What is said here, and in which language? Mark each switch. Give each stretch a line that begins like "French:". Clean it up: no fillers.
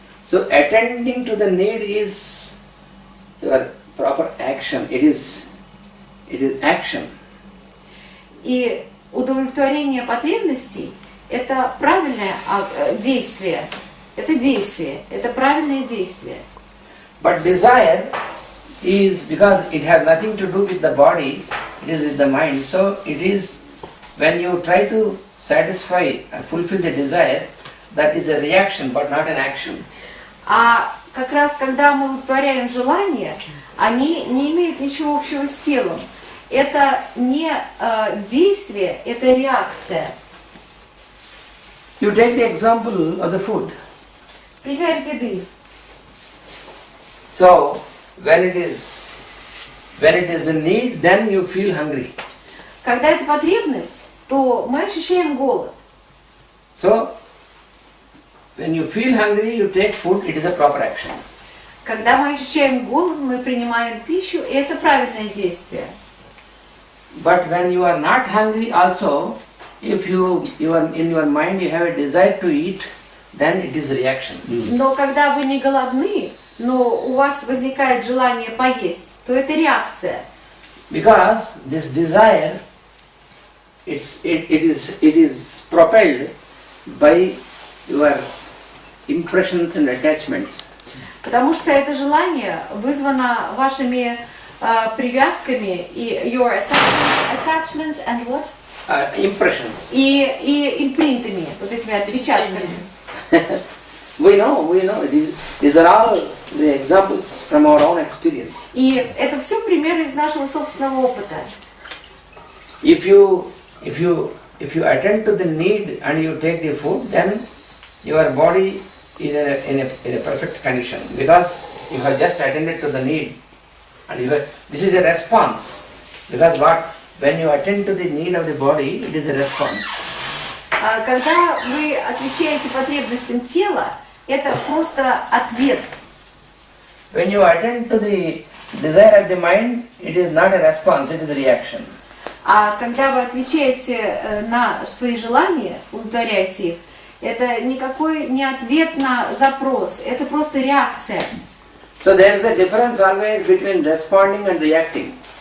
English: So attending to the need is your proper action. It is action.
Russian: И удовлетворение потребностей – это правильное действие. Это действие, это правильное действие.
English: But desire is, because it has nothing to do with the body, it is with the mind. So it is, when you try to satisfy or fulfill the desire, that is a reaction but not an action.
Russian: А как раз когда мы удовлетворяем желания, они не имеют ничего общего с телом. Это не действие, это реакция.
English: You take the example of the food.
Russian: Пример еды.
English: So when it is a need, then you feel hungry.
Russian: Когда это потребность, то мы ощущаем голод.
English: So when you feel hungry, you take food. It is a proper action.
Russian: Когда мы ощущаем голод, мы принимаем пищу, и это правильное действие.
English: But when you are not hungry also, if you are in your mind you have a desire to eat, then it is reaction.
Russian: Но когда вы не голодны, но у вас возникает желание поесть, то это реакция.
English: Because this desire, it is propelled by your impressions and attachments.
Russian: Потому что это желание вызвано вашими привязками и
English: your attachments and what? impressions.
Russian: и импринтами, вот этими отпечатками.
English: We know, these are all the examples from our own experience.
Russian: И это все примеры из нашего собственного опыта.
English: If you attend to the need and you take the food, then your body is in a perfect condition, because you have just attended to the need, and this is a response. Because when you attend to the need of the body, it is a response.
Russian: Когда вы отвечаете потребностям тела, это просто ответ.
English: When you attend to the desire of the mind, it is not a response, it is a reaction.
Russian: А когда вы отвечаете на свои желания, удовлетворяете их, это никакой не ответ на запрос, это просто реакция.
English: So there is a difference always between responding and reacting.